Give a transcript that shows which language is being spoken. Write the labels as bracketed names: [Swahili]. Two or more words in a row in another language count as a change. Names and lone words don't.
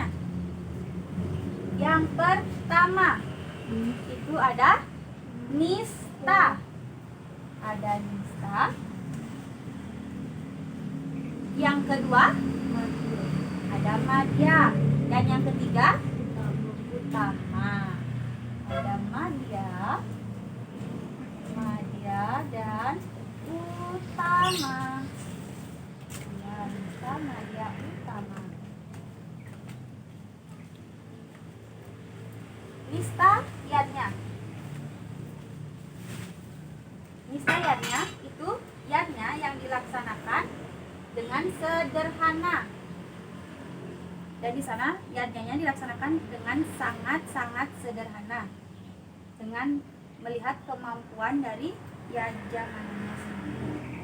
[Indonesian] Yang pertama itu ada nista, yang kedua ada madya, dan yang ketiga utama. Ada madya, dan utama. Ya, nista, madya, utama. Nista yadnya. Nista yadnya itu yadnya yang dilaksanakan dengan sederhana. Dan di sana yadnya dilaksanakan dengan sangat-sangat sederhana, dengan melihat kemampuan dari yajamannya sendiri.